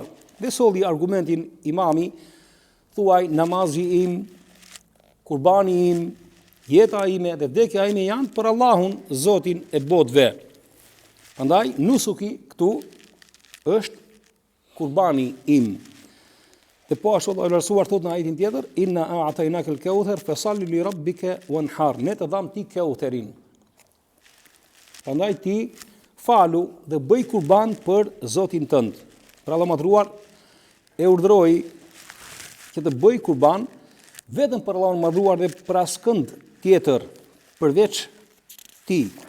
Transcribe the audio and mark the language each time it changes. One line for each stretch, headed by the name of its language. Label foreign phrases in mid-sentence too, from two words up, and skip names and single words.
Albanian: Dhe solli argumentin imami, thuaj namazi im, kurbani im, jeta ime dhe vdekja ime janë për Allahun, Zotin e botëve. Prandaj nusuki këtu është kurbani im. Dhe po ashtu Allahu i lartësuar thot në ajetin tjetër:
Arabic: "إنا أعطيناك الكوثر فصل لربك وانحر."
Albanian: Ne të dham ti Kautherin. Prandaj ti falu dhe bëj kurban për Zotin tënd. Pra Allahu madhruar e urdhëroi që që të bëj kurban vetëm për Allahun madhruar dhe për askënd tjetër përveç tij.